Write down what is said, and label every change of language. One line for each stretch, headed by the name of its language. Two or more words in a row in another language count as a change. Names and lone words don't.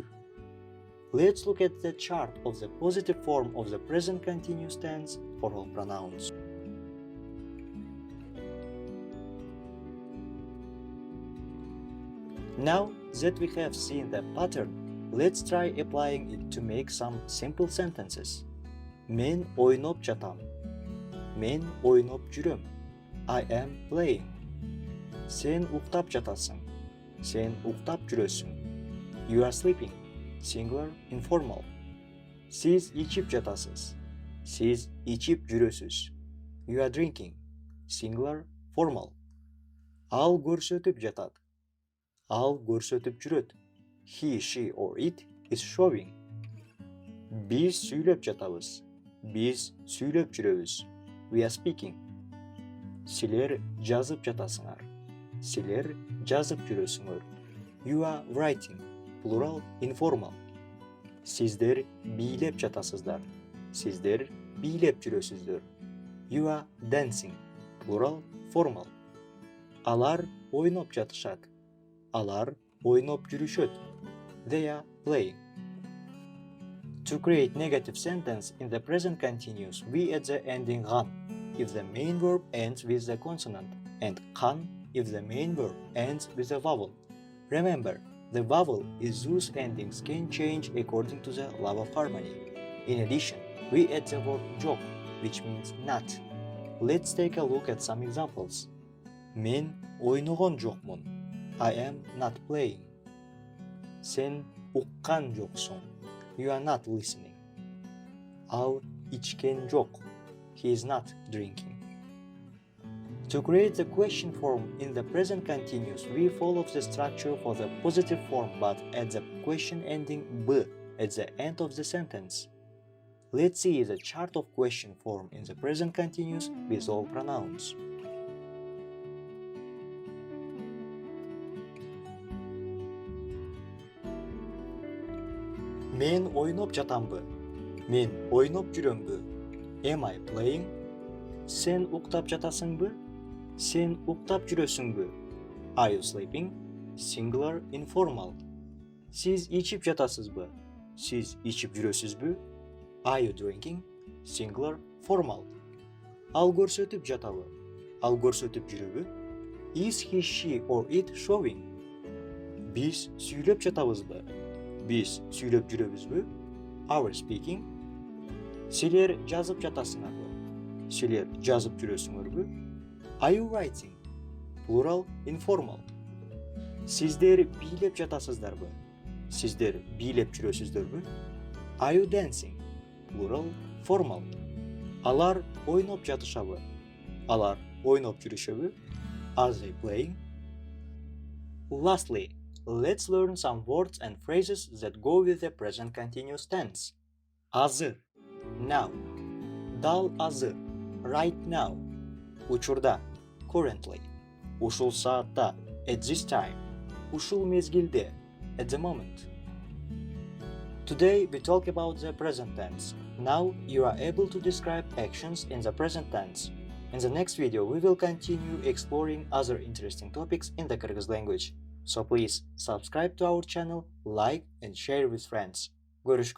English: Let's look at the chart of the positive form of the present continuous tense for all pronouns. Now that we have seen the pattern, let's try applying it to make some simple sentences.
Kyrgyz: Мен ойноп жатам. Мен ойноп жүрөм.
English: I am playing.
Kyrgyz: Сен уктап жатасың. Сен уктап жүрөсүң.
English: You are sleeping. Singular, informal.
Kyrgyz: Сиз ичип жатасыз. Сиз ичип жүрөсүз.
English: You are drinking. Singular, formal.
Kyrgyz: Ал көрсөтүп жатат. Ал көрсөтүп жүрөт.
English: He, she or it is showing.
Kyrgyz: Биз сүйлөп жатабыз. Биз сүйлөп жүрөбүз.
English: We are speaking.
Kyrgyz: Силер жазып жатасыңар. Силер жазып жүрөсүңөр.
English: You are writing. Plural, informal.
Kyrgyz: Сиздер бийлеп жатасыздар. Сиздер бийлеп жүрөсүздөр.
English: You are dancing. Plural, formal.
Kyrgyz: Алар ойноп жатышат. Алар ойноп жүрүшөт.
English: They are playing. To create negative sentence in the present continuous, we add the ending ған if the main verb ends with the consonant and қан if the main verb ends with a vowel. Remember, the vowel is whose endings can change according to the law of harmony. In addition, we add the word жоқ, which means not. Let's take a look at some examples.
Kyrgyz: Мен ойногон жокмун.
English: I am not playing.
Kyrgyz: Сен уккан жоксуң.
English: You are not listening.
Kyrgyz: Ал ичкен жок.
English: He is not drinking. To create the question form in the present continuous, we follow the structure for the positive form but add the question ending b at the end of the sentence. Let's see the chart of question form in the present continuous with all pronouns.
Kyrgyz: Мен ойноп жатамбы? Мен ойноп жүрөмбү?
English: Am I playing?
Kyrgyz: Сен уктап жатасыңбы? Сен уктап жүрөсүңбү?
English: Are you sleeping? Singular, informal.
Kyrgyz: Сиз ичип жатасызбы? Сиз ичип жүрөсүзбү?
English: Are you drinking? Singular, formal.
Kyrgyz: Ал көрсөтүп жатабы? Ал көрсөтүп жүрөбү?
English: Is he, she or it showing?
Kyrgyz: Биз сүйлөп жатабызбы? Биз сүйлөп жүрөбүзбү?
English: Are we speaking?
Kyrgyz: Силер жазып жатасыңарбы? Силер жазып жүрөсүңөрбү?
English: Are you writing? Plural, informal.
Kyrgyz: Сиздер бийлеп жатасыздарбы? Сиздер бийлеп жүрөсүздөрбү?
English: Are you dancing? Plural, formal.
Kyrgyz: Алар ойноп жатышабы? Алар ойноп жүрүшөбү?
English: Are they playing? Lastly, let's learn some words and phrases that go with the present continuous tense.
Kyrgyz: Азыр, now. Dal азыр,
English: right now.
Kyrgyz: Учурда, currently. Ушул саатта,
English: at this time.
Kyrgyz: Ушул мезгилде,
English: at the moment. Today we talk about the present tense. Now you are able to describe actions in the present tense. In the next video we will continue exploring other interesting topics in the Kyrgyz language. So please subscribe to our channel, like and share with friends.